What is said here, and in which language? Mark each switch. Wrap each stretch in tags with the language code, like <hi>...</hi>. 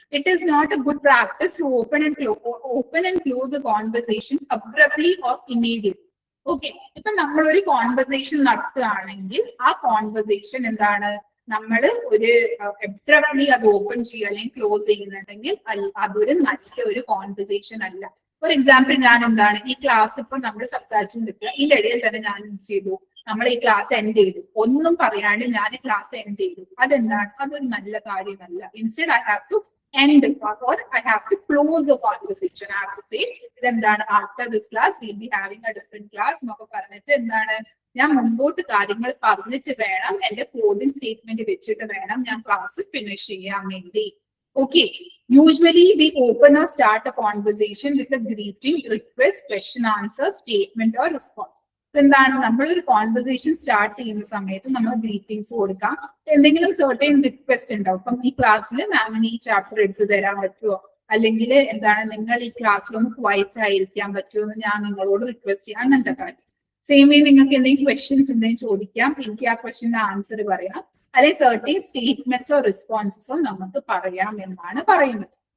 <en>It is not a good practice to open and close a conversation abruptly or immediately.</en> <ml>Okay, ഇപ്പൊ നമ്മൾ ഒരു conversation നടത്തുകയാണെങ്കിൽ ആ conversation എന്താണ്, നമ്മൾ ഒരു എബ്രപ്റ്റ്ലി അത് ഓപ്പൺ ചെയ്യുക അല്ലെങ്കിൽ ക്ലോസ് ചെയ്യുന്നുണ്ടെങ്കിൽ അതൊരു നല്ലൊരു കോൺവെർസേഷൻ അല്ല. ഫോർ എക്സാമ്പിൾ ഞാൻ എന്താണ് ഈ ക്ലാസ് ഇപ്പൊ നമ്മൾ സംസാരിച്ചുകൊണ്ടിരിക്കുക, ഇതിന്റെ ഇടയിൽ തന്നെ ഞാൻ ചെയ്തു, നമ്മൾ ഈ ക്ലാസ് എൻഡ് ചെയ്തു, ഒന്നും പറയാണ്ട് ഞാൻ ക്ലാസ് എൻഡ് ചെയ്തു, അതെന്താണ്, അതൊരു നല്ല കാര്യമല്ല.</ml> <en>Instead I have to end or I have to close the conversation. I have to say</en> <ml>ഇതെന്താണ്,</ml> <en>after this class we'll be having a different class</en> <ml>എന്നൊക്കെ പറഞ്ഞിട്ട് എന്താണ്, ഞാൻ മുമ്പോട്ട് കാര്യങ്ങൾ പറഞ്ഞിട്ട് വേണം, എന്റെ ക്ലോസിംഗ് സ്റ്റേറ്റ്മെന്റ് വെച്ചിട്ട് വേണം ഞാൻ ക്ലാസ് ഫിനിഷ് ചെയ്യാൻ വേണ്ടി.</ml> <en>Okay, usually we open or start a conversation with a greeting, request, question, answer, statement or response.</en> <ml>എന്താണ്, നമ്മളൊരു കോൺവെർസേഷൻ സ്റ്റാർട്ട് ചെയ്യുന്ന സമയത്ത് നമ്മൾ ഗ്രീറ്റിംഗ്സ് കൊടുക്കാം, എന്തെങ്കിലും സർട്ടൈൻ റിക്വസ്റ്റ് ഉണ്ടാവും. ഇപ്പം ഈ ക്ലാസ്സിൽ മാമിന് ഈ ചാപ്റ്റർ എടുത്തു തരാൻ പറ്റുമോ, അല്ലെങ്കിൽ എന്താണ് നിങ്ങൾ ഈ ക്ലാസ്സിലൊന്ന് ക്വയറ്റ് ആയിരിക്കാൻ പറ്റുമോ എന്ന് ഞാൻ നിങ്ങളോട് റിക്വസ്റ്റ് ചെയ്യാം, അങ്ങനത്തെ കാര്യം. സെയിം വേ നിങ്ങൾക്ക് എന്തെങ്കിലും ക്വസ്റ്റ്യൻസ് എന്തെങ്കിലും ചോദിക്കാം, എനിക്ക് ആ ക്വസ്റ്റ്യന്റെ ആൻസർ പറയാം, അല്ലെങ്കിൽ സർട്ടൈൻ സ്റ്റേറ്റ്മെന്റ്സോ റെസ്പോൺസസോ നമുക്ക് പറയാം എന്നാണ് പറയുന്നത്.</ml>